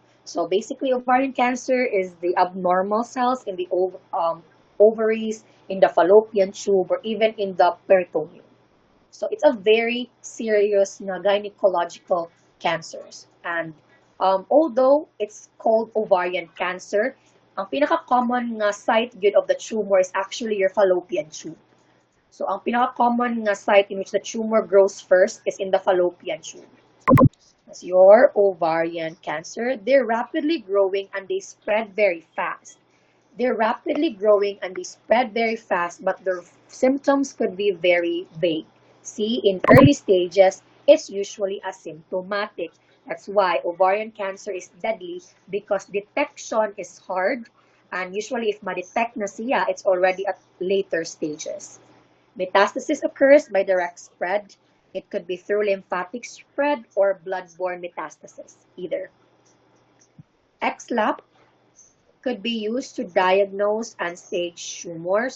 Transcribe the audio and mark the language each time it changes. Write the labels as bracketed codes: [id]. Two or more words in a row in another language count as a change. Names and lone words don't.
[en] So basically, ovarian cancer is the abnormal cells in the ovaries in the fallopian tube, or even in the peritoneum. So it's a very serious na gynecological cancers. And although it's called ovarian cancer, [ceb] ang pinaka-common nga site [en] good of the tumor is actually your fallopian tube. So [ceb] ang pinaka-common nga site [en] in which the tumor grows first is in the fallopian tube. That's your ovarian cancer. They're rapidly growing and they spread very fast. They're rapidly growing and they spread very fast, but their symptoms could be very vague. See, in early stages, it's usually asymptomatic. That's why ovarian cancer is deadly, because detection is hard, and usually if [ceb] ma-detect na siya, [en] it's already at later stages. Metastasis occurs by direct spread. It could be through lymphatic spread or blood-borne metastasis, either. XLAP could be used to diagnose and stage tumor.